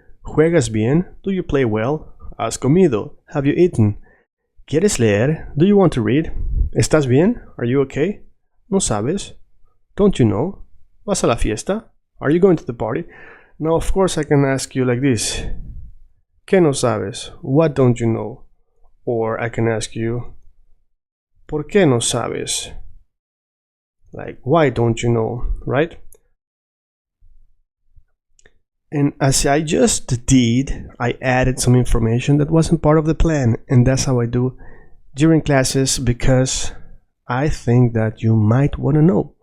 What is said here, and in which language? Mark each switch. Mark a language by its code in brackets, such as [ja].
[es] ¿Juegas bien? Do you play well? ¿Has comido? Have you eaten? ¿Quieres leer? Do you want to read? ¿Estás bien? Are you okay? ¿No sabes? Don't you know? ¿Vas a la fiesta? [en] Are you going to the party? Now, of course, I can ask you like this. [es] ¿Qué no sabes? [en] What don't you know? Or I can ask you, [es] ¿por qué no sabes? [en] Like, why don't you know, right? And as I just did, I added some information that wasn't part of the plan. And that's how I do during classes, because I think that you might want to know.